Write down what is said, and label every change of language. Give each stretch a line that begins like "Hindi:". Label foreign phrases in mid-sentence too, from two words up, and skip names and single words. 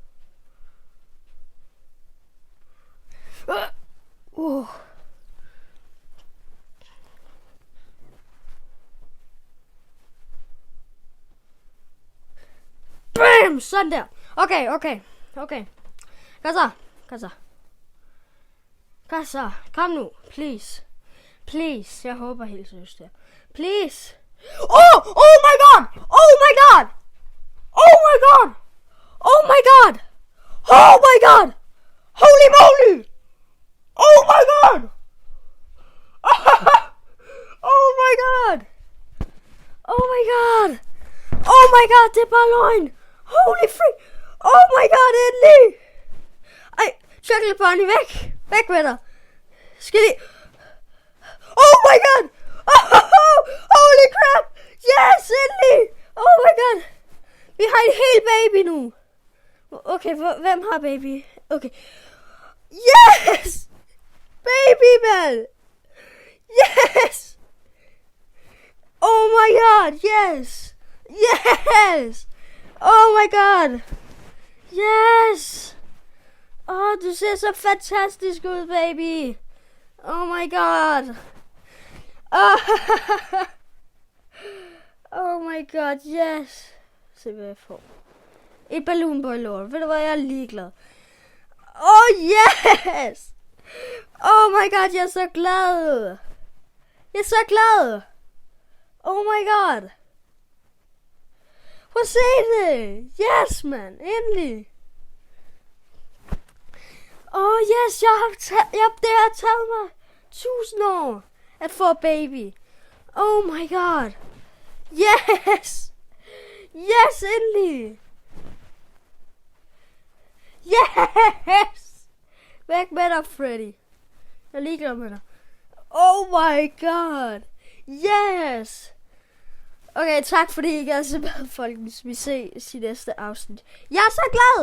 Danish: Bam! Sådan der. Okay. Kom så. Kom nu. Please. Jeg håber helt seriøst der.
English: Please. Oh my god! Holy moly! Oh my god! Oh my god,
Danish: det er bare løgn.
English: Holy freak! Oh my god,
Danish: endelig! Ej,
English: chocolate bunny,
Danish: væk med dig. Skal I...
English: Oh my god! Holy crap! Yes, endelig! Oh my god!
Danish: Vi har en hel baby nu. Okay, hvem har baby? Okay. Yes!
English: Baby, man! Yes! Oh my god, yes! Oh my god! Yes!
Danish: Du ser så fantastisk ud, baby!
English: Oh my god! Oh my god, yes!
Danish: Se hvad jeg får. Et
English: balloon boy lord.
Danish: Ved du hvad, jeg er ligeglad.
English: Oh yes! Oh my god,
Danish: jeg er så glad!
English: Oh my god!
Danish: Prøv at se det!
English: Yes, man!
Danish: Endelig!
English: Oh yes,
Danish: det har taget mig 1000 år at få baby.
English: Oh my god! Yes! Yes,
Danish: endelig! Yes! Væk med dig, Freddy. Jeg er ligeglad med dig.
English: Oh my god! Yes!
Danish: Okay, tak fordi I gad se med, folkens. Vi ses i næste afsnit. Jeg er så glad!